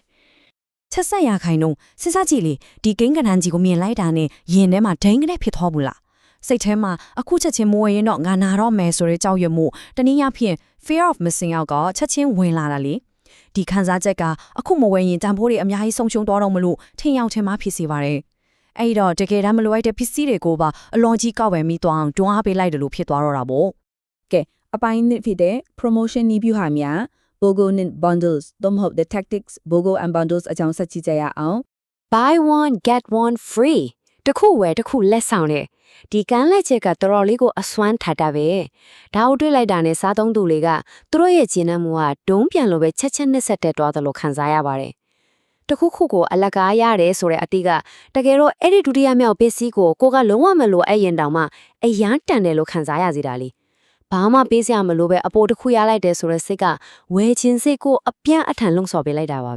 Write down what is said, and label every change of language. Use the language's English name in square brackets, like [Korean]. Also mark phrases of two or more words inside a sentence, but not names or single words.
[Burmese] ။ချက်ဆက်ရခိုင်တော့စဉ်းစားကြည့်လေဒီကိန်းကဏ္ဍကြီးကိုမြင်လိုက်တာနဲ့ရင်ထဲမှာဒိန်းကနေဖြစ်သွားဘူးလားစိတ်ထဲမှာအခုချက်ချင်းမဝယ်ရင်တော့ငါနာတော့မယ်ဆိုတဲ့ကြောက်ရွံ့မှုတနည်းအားဖြင့် [English] fear of missing out [Burmese] ကချက်ချင်းဝင်လာတာလေဒီခံစားချက်ကအခုမဝယ်ရင်တန်ဖိုးတွေအများကြီးဆုံးရှုံးသွားတော့မလို့ထင်ရောက်ထင်မှာဖြစ်စေပါတယ်အဲ့တော့တကယ်တမ်းမလိုအပ်တဲ့ပစ္စည်းတွေကိုပါအလွန်ကြီးကောက်ဝယ်မိသွားအောင်တွန်းအားပေးလိုက်တယ်လို့ဖြစ်သွားတော့တာပေါ့ ကဲအပိုင်းနှစ်ဖြစ်တဲ့ promotion နည်းဗျူဟာများ [English] BOGO and bundles [Burmese] သို့မဟုတ် [English] the tactics BOGO and bundles [Burmese] အကြောင်းဆက်ကြည့်ကြရအောင် [English] buy one get one free [Burmese] တခုဝယ်တခုလက်ဆောင်တဲ့ဒီကမ်းလက်ချက်ကတော်တော်လေးကိုအစွမ်းထားတာပဲဒါကိုတွေးလိုက်တာနဲ့စားသုံးသူတွေကသူတို့ရဲ့ကျဉ်းနှံမှုကဒုံးပြန်လို့ပဲချက်ချက်နဲ့ဆက်တက်သွားတယ်လို့ခံစားရပါတယ်တခုခုကိုအလကားရတယ်ဆိုတဲ့အတိကတကယ်တော့အဲ့ဒီဒုတိယမြောက်ပစ္စည်းကိုကိုကလုံးဝမလို့အဲ့ရင်တောင်မှအရန်တန်တယ်လို့ခံစားရစီတာလေဘာမှပေးစရာမလိုပဲအပိုတစ်ခုရလိုက်တယ်ဆိုတဲ့စိတ်ကဝယ်ခြင်းစိတ်ကိုအပြန့်အထန်လုံဆော်ပေးလိုက်တာပါပဲ